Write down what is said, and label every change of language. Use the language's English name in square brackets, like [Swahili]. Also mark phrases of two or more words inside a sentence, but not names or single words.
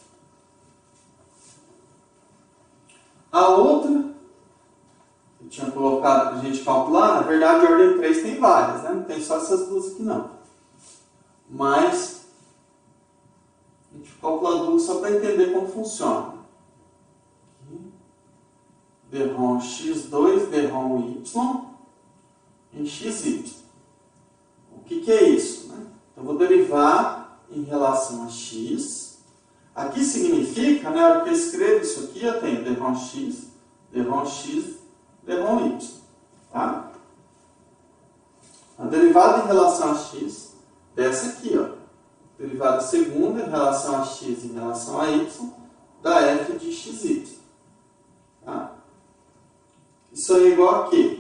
[Portuguese] A outra, eu tinha colocado para a gente calcular, na verdade a ordem 3 tem várias, né? Não tem só essas duas aqui não. Mas, a gente calcula duas só para entender como funciona. Derrom x2, derrom y em xy. O que é isso? Né? Eu vou derivar em relação a x. Aqui significa, na hora que eu escrevo isso aqui, eu tenho derrom x, derrom y. Tá? A derivada em relação a x, dessa aqui, ó. Derivada segunda em relação a x em relação a y, da f de xy. Tá? Isso aí é igual a quê?